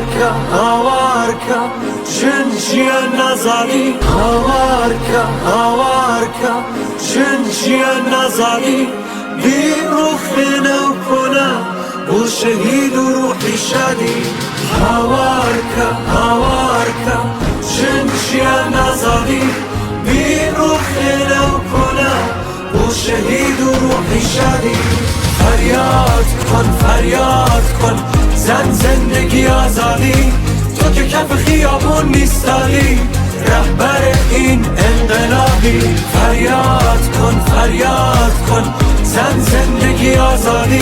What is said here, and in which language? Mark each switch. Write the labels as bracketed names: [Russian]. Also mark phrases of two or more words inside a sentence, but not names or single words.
[Central Kurdish] هاوارکە چن ژیان نازانی هاوارکە هاوارکە چن ژیان نازانی بیرو خوێنە و کۆنا بۆ شەهید و ڕوحی شادی هاوارکە هاوارکە چن ژیان نازانی بیرو خوێنە و کۆنا بۆ شەهید و ڕوحی شادی فریاد کن زن زندگی آزادی تو که کف خیابون نیستالی رهبر این [Persian] انقلابی فریاد کن زن زندگی آزادی